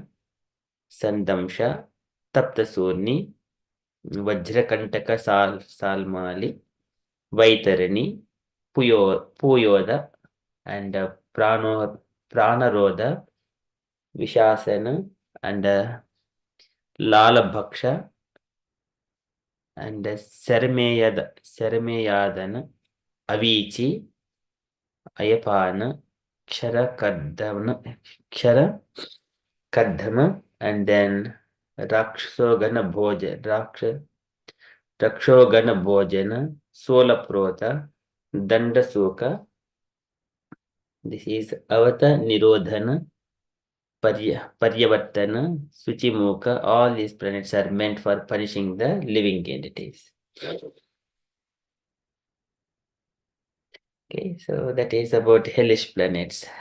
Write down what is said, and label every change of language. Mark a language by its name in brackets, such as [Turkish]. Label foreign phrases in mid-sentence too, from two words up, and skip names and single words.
[English] Sandamsha, Taptasurni, Vajrakantaka Salmali, Vaitarani, Puyoda, and Pranaroda, Vishasana, and Lalabhaksha, and Sarameyadana, Avichi, Ayapana, Kshara Kaddhama, and then Rakshogana Bhojana, Solaprota, Dandasuka. This is Avata Nirodhana, Paryavartana, Suchimuka. All these planets are meant for punishing the living entities. Okay, so that is about hellish planets.